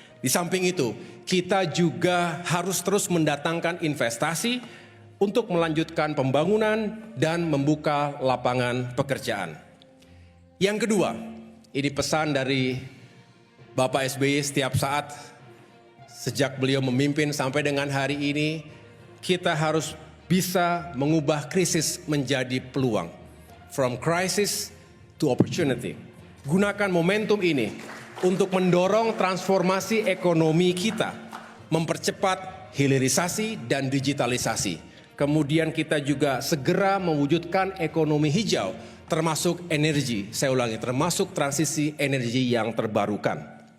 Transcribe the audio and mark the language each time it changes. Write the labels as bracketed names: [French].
[Indonesian] Di samping itu, kita juga harus terus mendatangkan investasi untuk melanjutkan pembangunan dan membuka lapangan pekerjaan. Yang kedua, ini pesan dari Bapak SBY setiap saat sejak beliau memimpin sampai dengan hari ini, kita harus bisa mengubah krisis menjadi peluang. [English] From crisis to opportunity. [Indonesian] Gunakan momentum ini untuk mendorong transformasi ekonomi kita, mempercepat hilirisasi dan digitalisasi. Kemudian kita juga segera mewujudkan ekonomi hijau, termasuk energi, saya ulangi, termasuk transisi energi yang terbarukan.